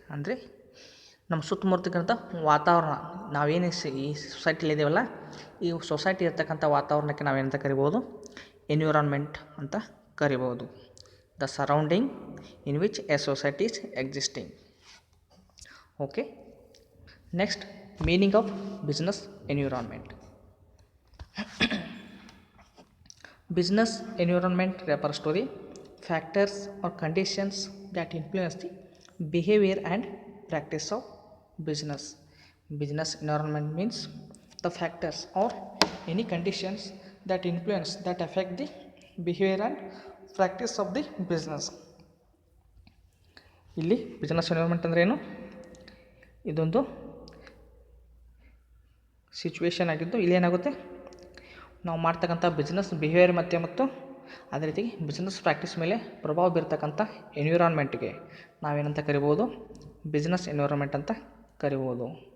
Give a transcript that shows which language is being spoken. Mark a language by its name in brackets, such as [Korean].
[Kannada] ಅಂದರೆ ನಮ್ಮ ಸುತ್ತಮುತ್ತಲಿರ್ತಕ್ಕಂಥ ವಾತಾವರಣ, ನಾವೇನು ಈ ಸೊಸೈಟಿಲಿ ಇದ್ದೀವಲ್ಲ, ಈ ಸೊಸೈಟಿ ಇರ್ತಕ್ಕಂಥ ವಾತಾವರಣಕ್ಕೆ ನಾವೇನಂತ ಕರಿಬೋದು, ಎನ್ವಿರಾನ್ಮೆಂಟ್ ಅಂತ ಕರಿಬೋದು. [English] The surrounding in which a society is existing. Okay, next meaning of business environment. Business environment refers to the factors or conditions that influence the behavior and practice of business. Business environment means the factors or any conditions that influence, that affect the behavior and practice of the business. [Kannada] ಇಲ್ಲಿ business environment ಅಂದರೆ ಏನು, ಇದೊಂದು situation ಆಗಿದ್ದು ಇಲ್ಲಿ ಏನಾಗುತ್ತೆ, ನಾವು ಮಾಡ್ತಕ್ಕಂಥ business behaviour ಮತ್ತು ಅದೇ ರೀತಿ ಬಿಸ್ನೆಸ್ ಪ್ರಾಕ್ಟೀಸ್ ಮೇಲೆ ಪ್ರಭಾವ ಬೀರ್ತಕ್ಕಂಥ ಎನ್ವಿರಾನ್ಮೆಂಟ್ಗೆ ನಾವೇನಂತ ಕರಿಬೋದು, ಬಿಸ್ನೆಸ್ ಎನ್ವಿರಾನ್ಮೆಂಟ್ ಅಂತ ಕರಿಬೋದು.